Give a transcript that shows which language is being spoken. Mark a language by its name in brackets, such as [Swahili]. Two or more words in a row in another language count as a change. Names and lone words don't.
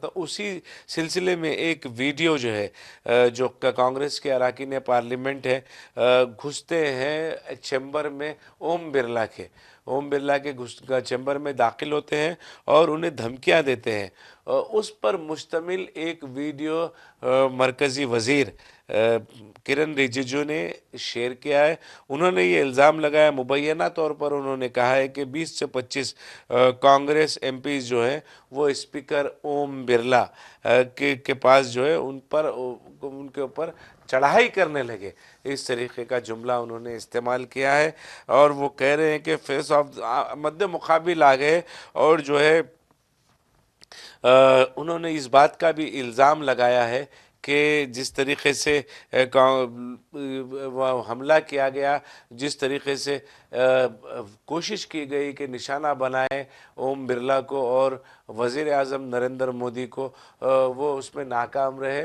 [Urdu] تو اسی سلسلے میں ایک ویڈیو جو ہے جو کانگریس کے اراکین پارلیمنٹ ہے گھستے ہیں چیمبر میں اوم برلا کے چیمبر میں داخل ہوتے ہیں اور انہیں دھمکیاں دیتے ہیں۔ اس پر مشتمل ایک ویڈیو مرکزی وزیر کرن رجیجو نے شیئر کیا ہے۔ انہوں نے یہ الزام لگایا، مبینہ طور پر انہوں نے کہا ہے کہ 20 سے 25 کانگریس ایم پیز جو ہیں وہ اسپیکر اوم برلا کے پاس جو ہے ان کے اوپر چڑھائی کرنے لگے۔ اس طریقے کا جملہ انہوں نے استعمال کیا ہے اور وہ کہہ رہے ہیں کہ [English] face off [Urdu] مد مقابل آ گئے اور جو ہے انہوں نے اس بات کا بھی الزام لگایا ہے کہ جس طریقے سے حملہ کیا گیا، جس طریقے سے کوشش کی گئی کہ نشانہ بنائے اوم برلا کو اور وزیر اعظم نریندر مودی کو، وہ اس میں ناکام رہے۔